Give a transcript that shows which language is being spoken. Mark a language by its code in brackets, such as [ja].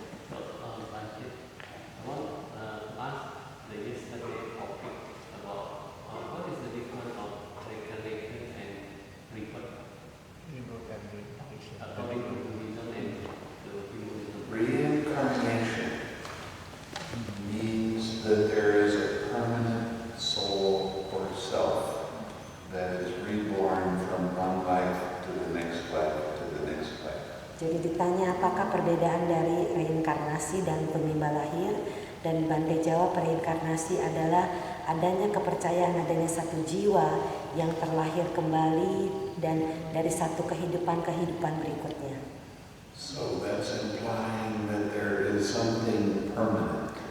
[en] So, Bashir, I want to ask the yesterday topic about what is the difference of reincarnation and rebirth according to Buddhism and the Hinduism. Reincarnation means that there is a permanent soul or self that is reborn from one life to the next life to the next life. [id] Jadi ditanya apakah perbedaan dari reinkarnasi dan penimba lahir, dan Bante jawab reinkarnasi adalah adanya kepercayaan adanya satu jiwa yang terlahir kembali dan dari satu kehidupan berikutnya. [en] So that's implying that there is something permanent.